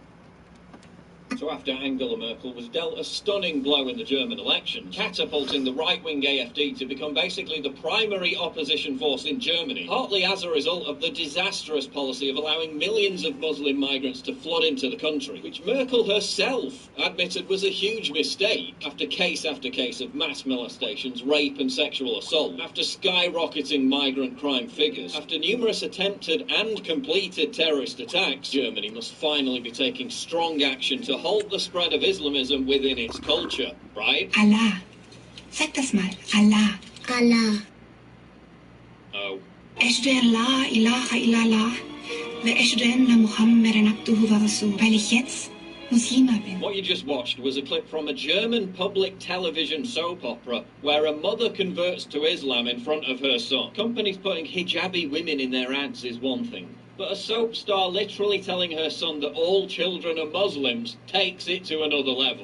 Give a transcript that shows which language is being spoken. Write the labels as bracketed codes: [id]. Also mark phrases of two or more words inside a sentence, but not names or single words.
[en] So after Angela Merkel was dealt a stunning blow in the German election, catapulting the right-wing AfD to become basically the primary opposition force in Germany, partly as a result of the disastrous policy of allowing millions of Muslim migrants to flood into the country, which Merkel herself admitted was a huge mistake after case of mass molestations, rape and sexual assault, after skyrocketing migrant crime figures, after numerous attempted and completed terrorist attacks. Germany must finally be taking strong action to halt the spread of Islamism within its culture, right? [de] Allah. Sag das mal. Allah. Allah. Oh. [ar] أشهد أن لا إله إلا الله وأشهد أن محمدا عبده ورسوله. [de] Weil ich jetzt Muslima bin. [en] What you just watched was a clip from a German public television soap opera where a mother converts to Islam in front of her son. Companies putting hijabi women in their ads is one thing, but a soap star literally telling her son that all children are Muslims takes it to another level.